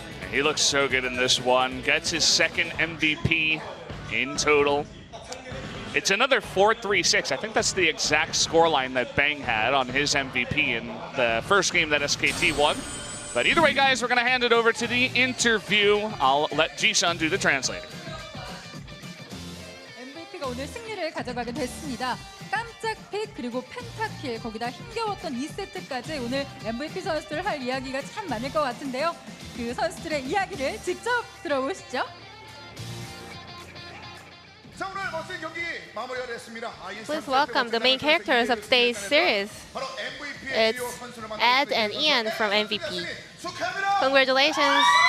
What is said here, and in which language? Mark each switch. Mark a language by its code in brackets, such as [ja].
[en] He looks so good in this one. Gets his 2nd MVP in total. It's another 4-3-6. I think that's the exact scoreline that Bang had on his MVP in the first game that SKT won. But either way, guys, we're going to hand it over to the interview. I'll let Jisun do the translator. [ko] MVP가 오늘 승리를 가져가게 됐습니다. 깜짝 픽 그리고 펜타킬 거기다 힘겨웠던 2세트까지 오늘 MVP 선수들 할 이야기가 참 많을 것 같은데요. 그 선수들의 이야기를 직접 들어보시죠. [en] Please welcome the main characters of today's series. It's Ed and Ian from MVP. Congratulations.